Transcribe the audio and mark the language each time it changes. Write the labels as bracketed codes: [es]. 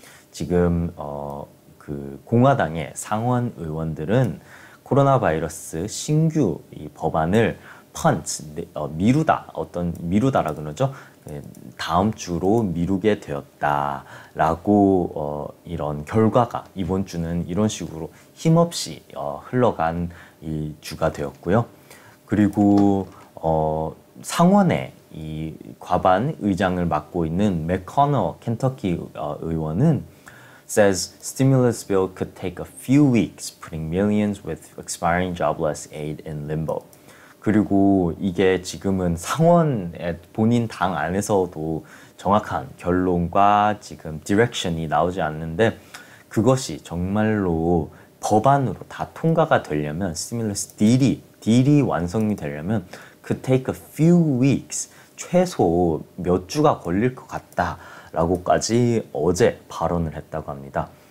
[ko] 지금 그 공화당의 상원 의원들은 코로나 바이러스 신규 이 법안을 미루다라 그러죠. 다음 주로 미루게 되었다라고 이런 결과가 이번 주는 이런 식으로 힘없이 흘러간 이 주가 되었고요. 그리고 상원의 이 과반 의장을 맡고 있는 맥커너 켄터키 의원은 [en] says stimulus bill could take a few weeks, putting millions with expiring jobless aid in limbo. [ko] 그리고 이게 지금은 상원의 본인 당 안에서도 정확한 결론과 지금 디렉션이 나오지 않는데 그것이 정말로 법안으로 다 통과가 되려면 스티뮬러스 딜이 완성이 되려면 [en] could take a few weeks, [ko] 최소 몇 주가 걸릴 것 같다라고까지 어제 발언을 했다고 합니다.